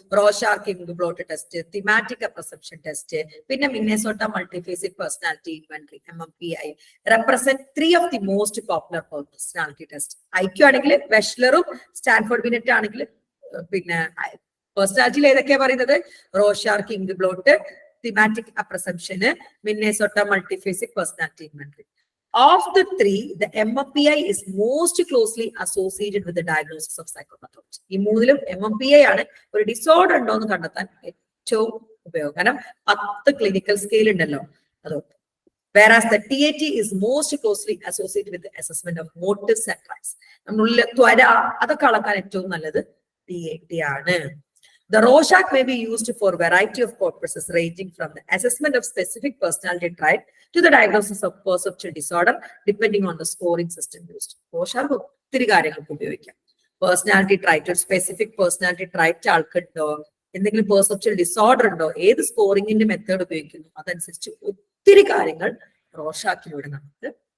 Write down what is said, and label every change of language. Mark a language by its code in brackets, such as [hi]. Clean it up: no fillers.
[en] Rorschach inkblot test, thematic perception test, പിന്നെ Minnesota multiphasic personality inventory MMPI represent 3 of the most popular personality test. [ml] IQ ആണെങ്കിൽ വെഷ്ലറും Stanford Binet ആണെങ്കിൽ പിന്നെ പേഴ്സണാലിറ്റിയിൽ ഏതൊക്കെയാ പറയുന്നത്? [en] Rorschach inkblot, thematic apperception, Minnesota multiphasic personality inventory. Of the three, the MMPI is most closely associated with the diagnosis of psychopathology. [ml] ഈ മൂന്നിലും MMPI ആണ് ഒരു disorder ഉണ്ടോ എന്ന് കണ്ടെത്താൻ ഏറ്റവും ഉപയോഗം. കാരണം 10 ക്ലിനിക്കൽ സ്കെയിൽ ഉണ്ടല്ലോ അതുകൊണ്ട്. [en] Whereas the TAT is most closely associated with the assessment of motives and drives. [ml] നമ്മളുള്ളിലെ ത്വര അതൊക്കെ അളക്കാൻ ഏറ്റവും നല്ലത് TAT ആണ്. [en] The Rorschach may be used for a variety of purposes ranging from the assessment of specific personality trait to the diagnosis of perceptual disorder depending on the scoring system used. [ml] Rorschach ഒത്തിരി കാര്യങ്ങൾക്ക് ഉപയോഗിക്കാം. Personality trait, ഒരു specific personality trait ആൾക്കുണ്ടോ, എന്തെങ്കിലും perceptual disorder ഉണ്ടോ, ഏത് സ്കോറിംഗിന്റെ method ഉപയോഗിക്കുന്നു അതനുസരിച്ച് ഒത്തിരി കാര്യങ്ങൾ റോർഷാക്കിലൂടെ നമുക്ക്.